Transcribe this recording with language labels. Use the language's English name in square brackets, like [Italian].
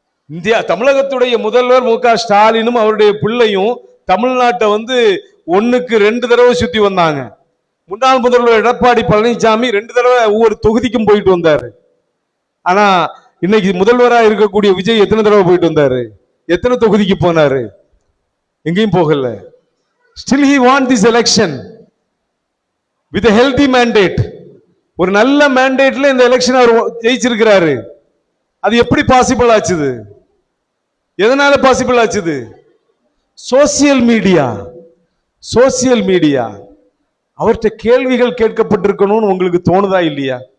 [Tamil] India தமிழகத்துடைய முதல்வர் மு க ஸ்டாலினும் அவருடைய பிள்ளையும் தமிழ்நாட்டை வந்து 1க்கு 2 தடவை சுத்தி வந்தாங்க. முன்னாள் முதல்வர் எடப்பாடி பழனிசாமி 2 தடவை ஒவ்வொரு தொகுதிக்கும் போயிட்டு வந்தாரு. ஆனா இன்னைக்கு முதல்வராக இருக்கக்கூடிய விஜய் எத்தனை தடவை போயிட்டு வந்தாரு? எத்தனை தொகுதிக்கு போனாரு? எங்கேயும் போகல. [English] Still he won this election with a healthy mandate. [Tamil] ஒரு நல்ல மேண்டேட்ல இந்த எலெக்ஷன் அவர் ஜெயிச்சிருக்கிறாரு. அது எப்படி பாசிபிள் ஆச்சுது? எதனால possible ஆச்சுது? Social media. Social media. அவர்கிட்ட கேள்விகள் கேட்கப்பட்டிருக்கணும்னு உங்களுக்கு தோணுதா இல்லையா?